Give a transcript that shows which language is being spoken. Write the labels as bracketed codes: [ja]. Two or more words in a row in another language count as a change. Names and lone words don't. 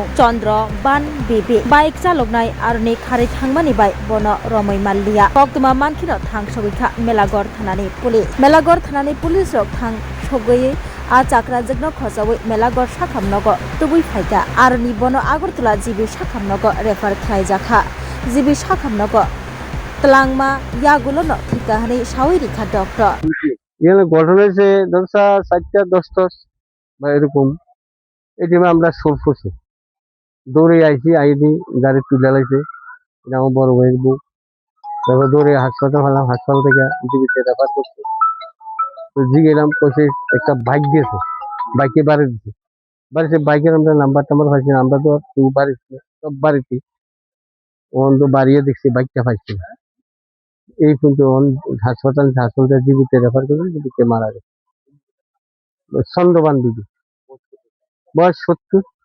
[trp] chandra ban bibi bike chaloknai arni khari thangmani bai bono romoi mallia koktoma mankhino thangsogoikha melagor thanani police rok thang sogoi a chakrazakno khojawai melagor sakhamnogo tubui phaika arni bono agartala jibi sakhamnogo refer khlaijakha jibi sakhamnogo tlangma yagulono thikahani sawai rikha doctor [bn] এখানে ঘটনা হয়েছে ধরছা 4টা 10টা বা এরকম এই টাইমে আমরা শোর করছি দৌড়ে আইছি আইনি গাড়ি তুলে লাইছে এটা আমার বড় ভাইয়ের বউ তারপর দৌড়ে হাসপাতাল হলাম হাসপাতাল থেকে জীবিতে রেফার করছে তো গেলাম কইছে একটা বাইক গেছে বাইকে বাড়ি দিচ্ছে বাড়িতে বাইকের আমরা নাম্বার পাইছি আমরা তো বাড়িতে সব বাড়িতে ওন তো বাড়িয়ে দেখছি বাইকটা পাইছি এই কিন্তু হাসপাতাল জীবিতে রেফার করে জীবিতে মারা গেছে চন্দ্রবান বিবি বয়স 70